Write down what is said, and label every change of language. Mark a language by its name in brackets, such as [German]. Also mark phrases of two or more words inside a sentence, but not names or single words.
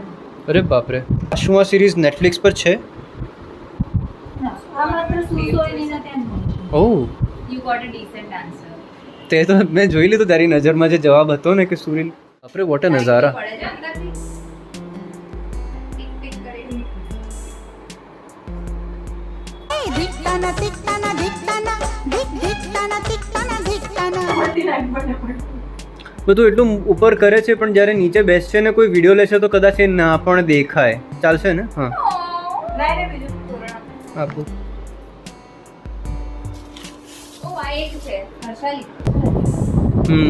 [Gujarati] અરે બાપરે શું આ સિરીઝ નેટફ્લિક્સ પર છે? આ માત્ર સુસોઈની ને તેમ ઓહ [English] You got a decent answer [Gujarati] તે તો મેં જોઈ લીધું તારી નજરમાં જે જવાબ હતો ને કે સુરીલ બાપરે [English] what a [Gujarati] નજારા. પડે છે અંદરથી ટીક ટીક કરીને धिक्काना धिक्काना धिक्काना धिक धिक्काना धिक्काना धिक्काना બધું એટલું ઉપર કરે છે પણ જ્યારે નીચે બેસશે ને કોઈ વિડીયો લેશે તો કદાચ એ ના પણ દેખાય. ચાલશે ને? હા લાઈને બીજું તોરણ આપો. ઓ આ એક છે હર્ષાલી